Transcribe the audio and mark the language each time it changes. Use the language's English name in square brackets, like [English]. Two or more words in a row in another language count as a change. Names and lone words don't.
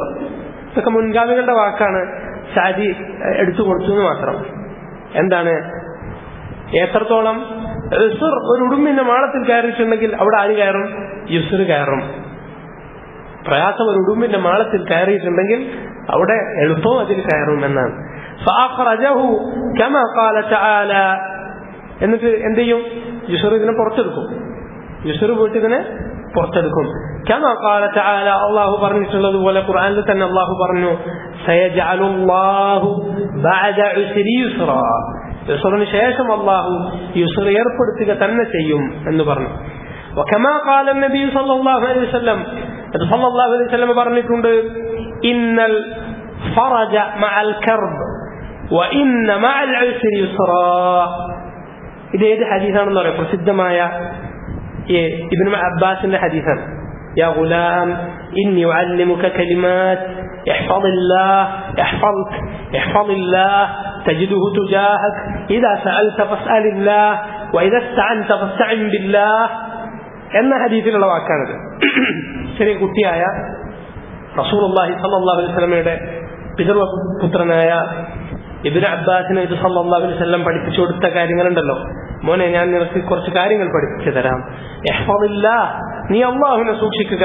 [Malayalam] ഇതൊക്കെ മുൻഗാമികളുടെ വാക്കാണ്, സാദി എടുത്തു കൊടുത്തു എന്ന് മാത്രം. എന്താണ്? എത്രത്തോളം യുസ്ർ ഒരു ഉടുമ്പിന്റെ മാളത്തിൽ കയറിയിട്ടുണ്ടെങ്കിൽ അവിടെ ആര് കയറും? യുസ്ർ കയറും. പ്രയാസം ഒരു ഉടുമ്പിന്റെ മാളത്തിൽ കയറിയിട്ടുണ്ടെങ്കിൽ അവിടെ എളുപ്പവും അതിൽ കയറും എന്നാണ്. [Arabic] فأخرجه كما قال تعالى. [Malayalam] എന്നിട്ട് എന്ത് ചെയ്യും? യുസ്ർ ഇതിനെ പുറത്തെടുക്കും. യുസ്ർ പോയിട്ട് ഇതിനെ പുറത്തെടുക്കും. [Arabic] كما قال تعالى, [Malayalam] അള്ളാഹു പറഞ്ഞിട്ടുള്ളതുപോലെ ഖുർആനിൽ തന്നെ അള്ളാഹു പറഞ്ഞു, [Arabic] سيجعل الله بعد عسر يسرا. [Malayalam] യുസ്റിന് ശേഷം അള്ളാഹു യുസ്ർ ഏർപ്പെടുത്തുക തന്നെ ചെയ്യും എന്ന് പറഞ്ഞു. [Arabic] وكما قال النبي صلى الله عليه وسلم, صلى الله عليه وسلم പറഞ്ഞിട്ടുണ്ട്, إن الفرج مع الكرب وإن مع العسر يسرا. [Malayalam] ഇത് ഏത് ഹദീസാണെന്ന് പറയാം? പ്രസിദ്ധമായ ഇബ്നു അബ്ബാസിന്റെ ഹദീസാണ്. [Arabic] يا غلام إني أعلمك كلمات احفظ الله يحفظك احفظ الله تجده تجاهك إذا سألت فاسأل الله وإذا استعنت فاستعن بالله [Malayalam] എന്ന ഹദീസിലുള്ള വാക്കാണത്. ചെറിയ കുട്ടിയായ റസൂലുള്ളാഹി [Arabic] صلى الله عليه وسلم [Malayalam] പിതൃപുത്രനായ ഇബ്നു അബ്ബാസിനെ ഇത് [Arabic] صلى الله عليه وسلم [Malayalam] പഠിപ്പിച്ചു കൊടുത്ത കാര്യങ്ങളുണ്ടല്ലോ. മോനെ, ഞാൻ നിനക്ക് കുറച്ച് കാര്യങ്ങൾ പഠിപ്പിച്ചു തരാം. യഹ്ഫദില്ലാഹ്, നീ അല്ലാഹുവിനെ സൂക്ഷിക്കുക.